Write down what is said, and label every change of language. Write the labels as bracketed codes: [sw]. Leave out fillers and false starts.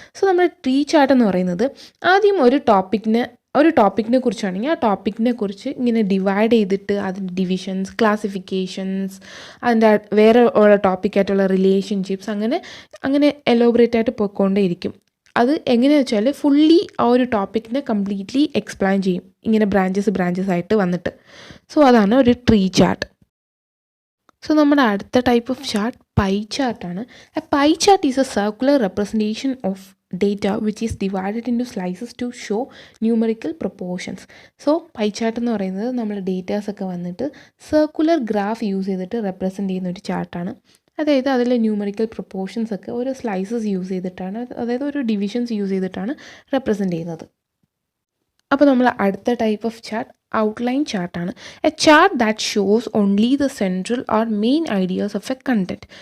[ml] So നമ്മുടെ tree chart എന്ന് പറയുന്നത് ആദ്യം ഒരു ടോപ്പിക്കിനെ കുറിച്ചാണെങ്കിൽ ആ ടോപ്പിക്കിനെ കുറിച്ച് ഇങ്ങനെ ഡിവൈഡ് ചെയ്തിട്ട് അതിൻ്റെ ഡിവിഷൻസ്, ക്ലാസിഫിക്കേഷൻസ്, അതിൻ്റെ വേറെ ഉള്ള ടോപ്പിക്കായിട്ടുള്ള റിലേഷൻഷിപ്സ് അങ്ങനെ എലോബറേറ്റ് ആയിട്ട് പോയിക്കൊണ്ടേയിരിക്കും. അത് എങ്ങനെയാണെന്ന് വെച്ചാൽ ഫുള്ളി ആ ഒരു ടോപ്പിക്കിനെ കംപ്ലീറ്റ്ലി എക്സ്പ്ലെയിൻ ചെയ്യും, ഇങ്ങനെ ബ്രാഞ്ചസ് ആയിട്ട് വന്നിട്ട്. സോ അതാണ് ഒരു ട്രീ ചാർട്ട്. സോ നമ്മുടെ അടുത്ത type of chart pi ചാർട്ടാണ്. [en] A pie chart is a circular representation of data which is divided into slices to show numerical proportions. [ml] So pie chart എന്ന് പറയുന്നത് നമ്മൾ ഡേറ്റാസൊക്കെ വന്നിട്ട് സർക്കുലർ ഗ്രാഫ് യൂസ് ചെയ്തിട്ട് represent ചെയ്യുന്ന ഒരു ചാർട്ടാണ്. അതായത് അതിലെ ന്യൂമറിക്കൽ പ്രൊപ്പോർഷൻസ് ഒക്കെ ഓരോ സ്ലൈസസ് യൂസ് ചെയ്തിട്ടാണ്, അതായത് ഓരോ ഡിവിഷൻസ് യൂസ് ചെയ്തിട്ടാണ് റെപ്രസെൻറ്റ് ചെയ്യുന്നത്. അപ്പോൾ നമ്മൾ അടുത്ത type of chart outline ചാർട്ടാണ്. [en] A chart that shows only the central or main ideas of a content.